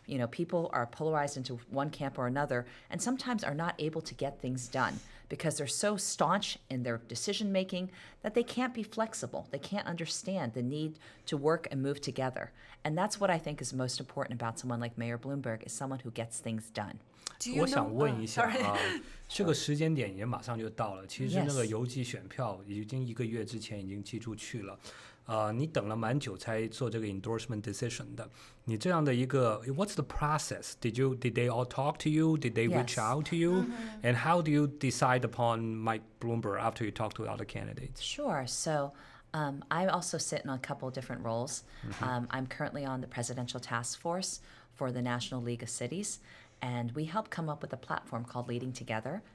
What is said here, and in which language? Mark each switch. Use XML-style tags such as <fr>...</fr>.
<en>People are polarized into one camp or another, and sometimes are not able to get things done because they're so staunch in their decision making that they can't be flexible. They can't understand the need to work and move together. And that's what I think is most important about someone like Mayor Bloomberg, is someone who gets things done.</en> <zh>我想问一下啊，这个时间点也马上就到了。其实那个邮寄选票已经1个月之前已经寄出去了，你等了蛮久才做这个 endorsement decision 的。你这样的一个</zh> <en>，What's the process? Did they all talk to you? Did they reach out to you? And how do you decide upon Mike Bloomberg after you talk to other candidates? Sure. So. I also sit in a couple of different roles. I'm currently on the presidential task force for the National League of Cities, and we help come up with a platform called Leading Together.</en>